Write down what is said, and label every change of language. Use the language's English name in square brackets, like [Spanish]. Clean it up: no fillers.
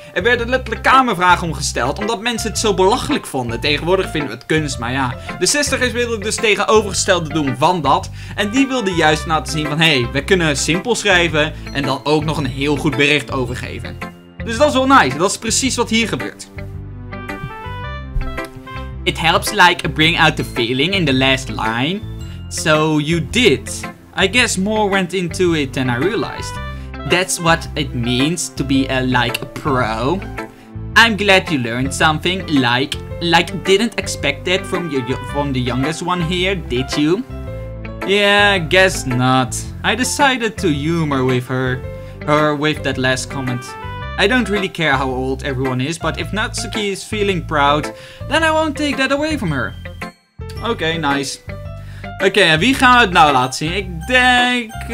[Dutch] Er werden letterlijk kamervragen omgesteld, omdat mensen het zo belachelijk vonden. Tegenwoordig vinden we het kunst, maar ja. De 60ers wilden dus tegenovergestelde doen van dat. En die wilden juist laten zien van, hey, we kunnen simpel schrijven en dan ook nog een heel goed bericht overgeven. Dus dat is wel nice. Dat is precies wat hier gebeurt. [English] It helps like bring out the feeling in the last line. So you did. I guess more went into it than I realized. That's what it means to be a pro. I'm glad you learned something. Like didn't expect that from the youngest one here, did you? Yeah, I guess not. I decided to humor with her with that last comment. I don't really care how old everyone is, but if Natsuki is feeling proud, then I won't take that away from her. [Dutch] Oké, nice. Oké, en wie gaan we het nou laten zien? Ik denk...